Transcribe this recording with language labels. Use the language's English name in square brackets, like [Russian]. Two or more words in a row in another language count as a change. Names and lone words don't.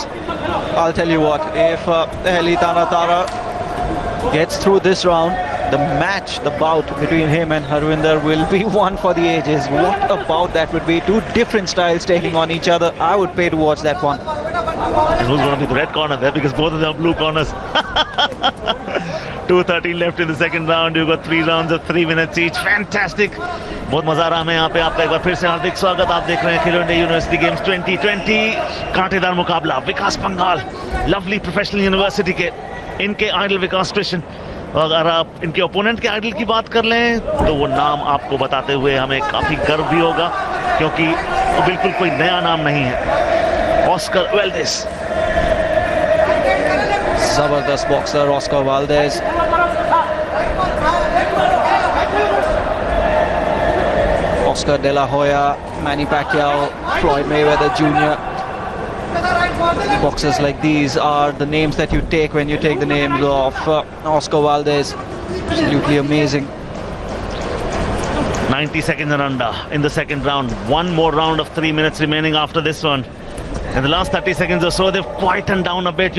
[English] I'll tell you what, if Heli Tanatara gets through this round, the match, the bout between him and Harvinder will be one for the ages. What a bout that would be. 2 different styles taking on each other. I would pay to watch that one. And who's going to be the red corner there, because both of them are blue corners. 2:13 left in the second round. You've got 3 rounds of 3 minutes each. Fantastic. [Hindi] बहुत मजा आ रहा है यहाँ पे. आपका एक बार फिर से हार्दिक स्वागत. आप देख रहे हैं खेलो इंडिया यूनिवर्सिटी गेम्स 2020. कांटेदार मुकाबला. विकास पंघाल, लवली प्रोफेशनल यूनिवर्सिटी के इनके आइडल विकास कृष्ण. अगर आप इनके ओपोनेंट के आइडल की बात कर लें तो वो नाम आपको बताते हुए हमें काफी गर्व भी होगा, क्योंकि वो बिल्कुल कोई नया नाम नहीं है. ऑस्कर वेल्डेस, जबरदस्त बॉक्सर ऑस्कर वाल्डेज. [English] Oscar De La Hoya, Manny Pacquiao, Floyd Mayweather Jr. Boxers like these are the names that you take when you take the names of Oscar Valdez. Absolutely amazing. 90 seconds and under in the second round. One more round of 3 minutes remaining after this one. In the last 30 seconds or so, they've quietened down a bit.